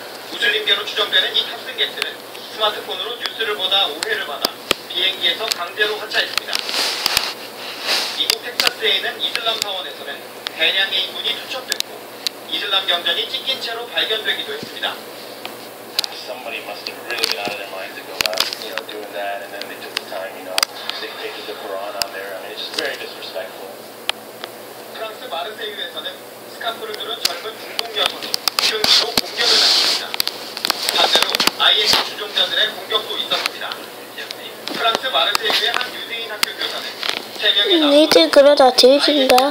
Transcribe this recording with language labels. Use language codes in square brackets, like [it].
[ko] 무슬림계로 추정되는 이 탑승객들은 스마트폰으로 뉴스를 보다 오해를 받아 비행기에서 강제로 하차했습니다. 미국 텍사스에 있는 이슬람 사원에서는 대량의 인군이 투척됐고 이슬람 경전이 찢긴 채로 발견되기도 했습니다. [en] Somebody must have really been out of their mind to go out, doing that, and then they took the time, they pasted the Quran on there. I mean, it's just very disrespectful. [ko] 프랑스 마르세유에서는 스카프를 두른 젊은 중국 여성이 흉기로 공격을 당했습니다. 반대로 IS 추종자들의 공격도 있었습니다. 프랑스 마르세유의 한 유대인 학교 교사는 3명의 니들 그러다 뒤진다.